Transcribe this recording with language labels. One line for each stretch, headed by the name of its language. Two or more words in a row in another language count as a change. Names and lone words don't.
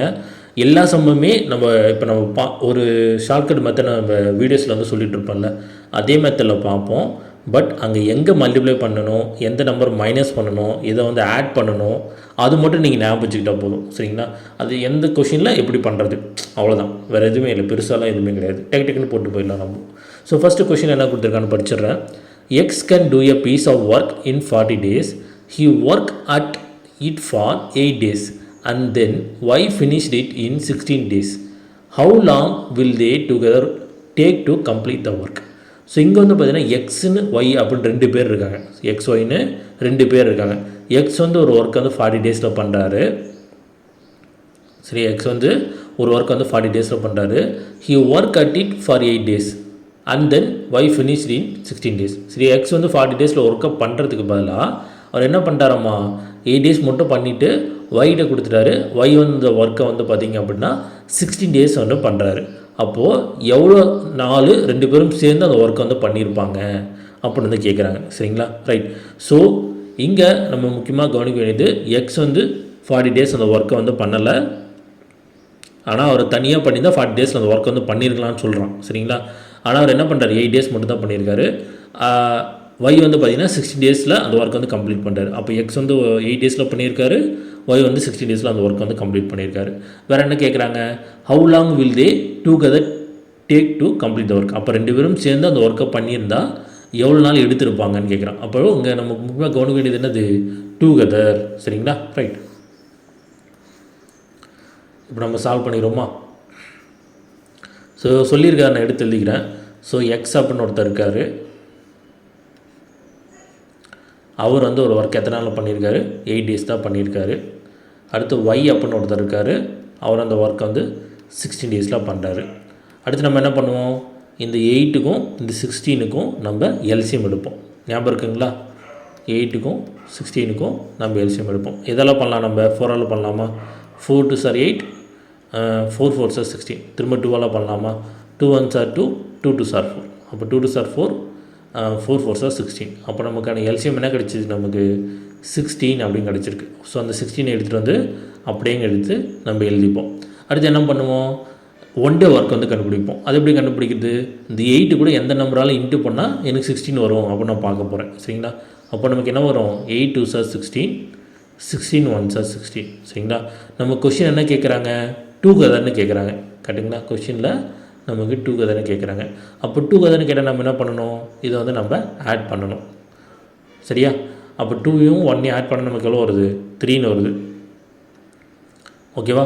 Tamil: எல்லா சம்முமே நம்ம ஒரு
English: shortcut method
Tamil: நம்ம வீடியோஸில் வந்து சொல்லிகிட்டு இருப்போம்ல, அதே மெத்தடில் பார்ப்போம். பட் அங்கே எங்கே மல்டிப்ளை பண்ணணும், எந்த
English: number minus
Tamil: பண்ணணும், இதை வந்து ஆட் பண்ணணும், அது மட்டும் நீங்கள் ஞாபகம் வச்சுக்கிட்டால் போதும். சரிங்களா? அது எந்த கொஷினில் எப்படி பண்ணுறது, அவ்வளோதான். வேறு எதுவுமே இல்லை, பெருசாலாம் எதுவுமே கிடையாது. டெக்னிக்கல் போட்டு போயிடலாம் நம்ம.
English: so first question
Tamil: என்ன கொடுத்துருக்கான்னு படிச்சிடுறேன்.
English: X can do a piece of work in 40 days. He worked at it for 8 days and then y finished it in 16 days. How long will they together take to complete the work?
Tamil: ஸோ இங்கே வந்து பார்த்தீங்கன்னா எக்ஸ்னு ஒய் அப்படின்னு 2 பேர் இருக்காங்க. எக்ஸ் ஒய்னு 2 பேர் இருக்காங்க. எக்ஸ் வந்து ஒரு ஒர்க் வந்து 40 days பண்ணுறாரு. சரி, எக்ஸ் வந்து ஒரு ஒர்க் வந்து 40 days பண்ணுறாரு.
English: he work at it for 8 days and then Y finished in 16 days.
Tamil: சரி, எக்ஸ் வந்து 40 days ஒர்க்கை பண்ணுறதுக்கு பதிலாக அவர் என்ன பண்ணிட்டாராம்மா, 8 days மட்டும் பண்ணிவிட்டு ஒய்கிட்ட கொடுத்துட்டாரு. ஒய் வந்து இந்த ஒர்க்கை வந்து பார்த்திங்க அப்படின்னா 16 days வந்து பண்ணுறாரு. அப்போது எவ்வளோ நாள் 2 பேரும் சேர்ந்து அந்த ஒர்க்கை வந்து பண்ணியிருப்பாங்க அப்படின்னு வந்து கேட்குறாங்க. சரிங்களா? ரைட். ஸோ இங்கே நம்ம முக்கியமாக கவனிக்க வேண்டியது, எக்ஸ் வந்து 40 days அந்த ஒர்க்கை வந்து பண்ணலை. ஆனால் அவர் தனியாக பண்ணி தான் 40 days அந்த ஒர்க்கை வந்து பண்ணியிருக்கலாம்னு சொல்கிறான். சரிங்களா? ஆனால் அவர் என்ன பண்ணுறாரு, 8 days மட்டும் தான் பண்ணியிருக்காரு. ஒய் வந்து பார்த்திங்கன்னா 60 days அந்த ஒர்க் வந்து கம்ப்ளீட் பண்ணுறாரு. அப்போ எக்ஸ் வந்து 8 days பண்ணியிருக்காரு, ஒய் வந்து 60 days அந்த ஒர்க் வந்து கம்ப்ளீட் பண்ணியிருக்காரு. வேறு என்ன கேட்குறாங்க,
English: how long will they together take to complete the work.
Tamil: அப்போ 2 பேரும் சேர்ந்து அந்த ஒர்க்கை பண்ணியிருந்தால் எவ்வளோ நாள் எடுத்திருப்பாங்கன்னு கேட்குறான். அப்போ இங்கே நம்ம முக்கியமாக கவனிக்க வேண்டியது என்னது, டுகெதர். சரிங்களா? ரைட். இப்போ நம்ம சால்வ் பண்ணிடுவோமா? ஸோ சொல்லியிருக்காரு, நான் எடுத்து எழுதிக்கிறேன். ஸோ எக்ஸ் அப்படின்னு ஒருத்தர் இருக்கார். அவர் வந்து ஒரு ஒர்க் எத்தனை நாளில் பண்ணியிருக்காரு, 8 days தான் பண்ணியிருக்காரு. அடுத்து ஒய் அப்படின்னு ஒருத்தர் இருக்கார். அவர் அந்த ஒர்க்கை வந்து 16 days பண்ணுறாரு. அடுத்து நம்ம என்ன பண்ணுவோம், இந்த 8க்கும் இந்த 16க்கும் நம்ம எல்சிஎம் எடுப்போம். ஞாபகம் இருக்குங்களா? 8க்கும் 16க்கும் நம்ம எல்சிஎம் எடுப்போம். இதெல்லாம் பண்ணலாம், நம்ம 4ஆல் பண்ணலாமா?
English: 4 2s are 8, 4 4s are 16.
Tamil: திரும்ப 2ஆல் பண்ணலாமா?
English: 2 1s are 2, 2 2s are 4. அப்போ 2 2s are 4, 4 4s are 16.
Tamil: அப்போ நமக்கான எல்சிஎம் என்ன கிடச்சிது, நமக்கு 16 அப்படின்னு கிடச்சிருக்கு. ஸோ அந்த 16 எடுத்துகிட்டு வந்து அப்படியே எடுத்து நம்ம எழுதிப்போம். அடுத்து என்ன பண்ணுவோம், 1
English: day work
Tamil: வந்து கண்டுபிடிப்போம். அது எப்படி கண்டுபிடிக்கிறது, இந்த 8 கூட எந்த நம்பரால் இன்ட்டு பண்ணால் எனக்கு 16 வரும் அப்படின்னு நான் பார்க்க போகிறேன். சரிங்களா? அப்போ நமக்கு என்ன வரும்,
English: 8 2s are 16, 16 1s are 16.
Tamil: சரிங்களா? நம்ம கொஷின் என்ன கேட்குறாங்க, டுகெதர்னு கேட்குறாங்க. கரெக்டுங்களா? கொஷினில் நமக்கு டுகெதர்னு கேட்குறாங்க. அப்போ டுகெதர்னு கேட்டால் நம்ம என்ன பண்ணணும், இதை வந்து நம்ம ஆட் பண்ணணும். சரியா? அப்போ 2யும் 1ஐயும் ஆட் பண்ண நமக்கு எவ்வளோ வருது, 3ன்னு வருது. ஓகேவா?